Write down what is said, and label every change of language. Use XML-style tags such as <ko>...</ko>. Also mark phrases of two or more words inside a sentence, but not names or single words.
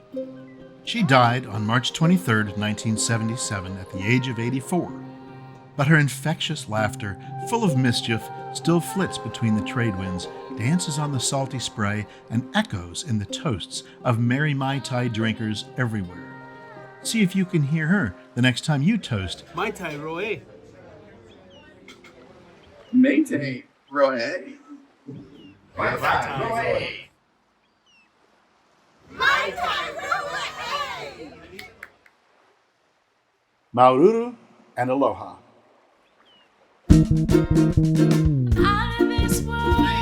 <en>She died on March 23, 1977, at the age of 84. But her infectious laughter, full of mischief, still flits between the trade winds, dances on the salty spray, and echoes in the toasts of merry Mai Tai drinkers everywhere. See if you can hear her the next time you toast</en> <ty>Maita'i Roa Ae. Maita'i Roa Ae. Maita'i Roa Ae.</ty> <en>Maururu and aloha. Out of this world.</en>